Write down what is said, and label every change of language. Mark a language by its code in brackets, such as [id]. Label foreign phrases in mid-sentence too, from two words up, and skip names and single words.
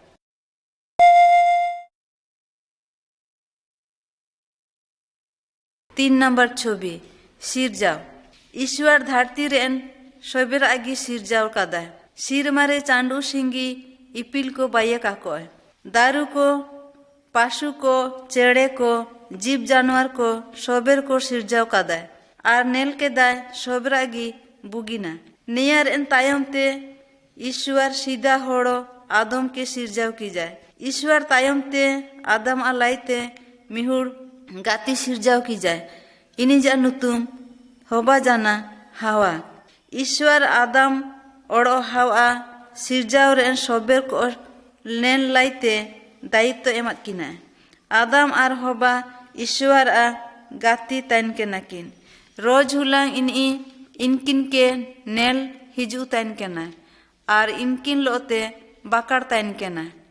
[sat] तीन नंबर छबि सिरजाव ईश्वर धरती रेन सबेर आगी सिरजाव कादा सिर मारे चांडू सिंगी इपिल को बाये काको दारू को पशु को चेड़े को जीव जानवर को सबेर को सिरजाव कादा आर नेल के दाय सबेर आगी बुगिना नियर एन तायम ते ईश्वर सीधा होड़ो आदम के सिरजाव की जाए ईश्वर तायम ते आदम आलाइते मिहुर गाती सिरजाव की जाए इनी जा नुतुम होबा जाना हावा ईश्वर आदम ओड़ो हावा सिरजाव रेन सबेर को लेन लाइते दायित्व एमत किना आदम आर होबा ईश्वर गाती ताइन के नाकिन रोज हुलांग इनकिन के नेल हिजू ताइन केना आर इनकिन लोते बाकार ताइन केना।